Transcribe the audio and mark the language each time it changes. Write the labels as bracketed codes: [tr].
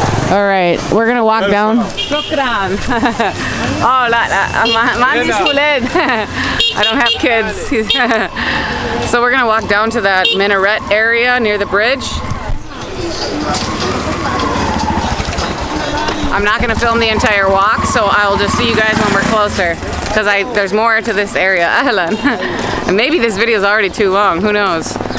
[en] All right, we're gonna walk down. [ar] شكرا. Oh, لا ما عنديش ولاد. [en] I don't have kids. So we're gonna walk down to that minaret area near the bridge. I'm not gonna film the entire walk, so I'll just see you guys when we're closer. Because there's more to this area. Ahlan. And maybe this video is already too long, who knows?